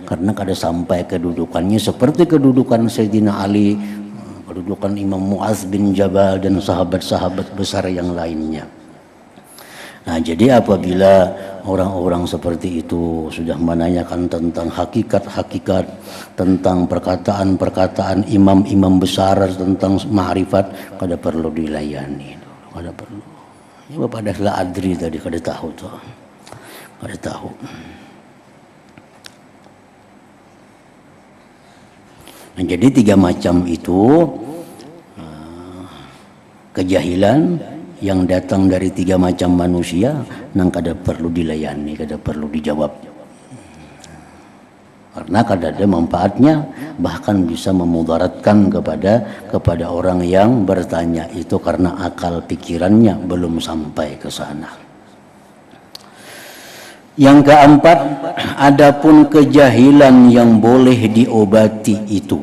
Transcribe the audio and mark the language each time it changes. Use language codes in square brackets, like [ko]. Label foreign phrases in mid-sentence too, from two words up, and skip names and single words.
[id] Karena kada sampai kedudukannya seperti kedudukan Sayyidina Ali, kedudukan Imam Muaz bin Jabal dan sahabat-sahabat besar yang lainnya. Nah, jadi apabila orang-orang seperti itu sudah menanyakan tentang hakikat-hakikat, tentang perkataan-perkataan imam-imam besar tentang ma'rifat, kada perlu dilayani, kada perlu. Ya Bapak dah adri tadi kada tahu tuh. Kada tahu. Nah, jadi tiga macam itu kejahilan yang datang dari tiga macam manusia nang kada perlu dilayani, kada perlu dijawab. Karena kada ada manfaatnya, bahkan bisa memudaratkan kepada orang yang bertanya itu karena akal pikirannya belum sampai ke sana. Yang keempat, adapun kejahilan yang boleh diobati itu.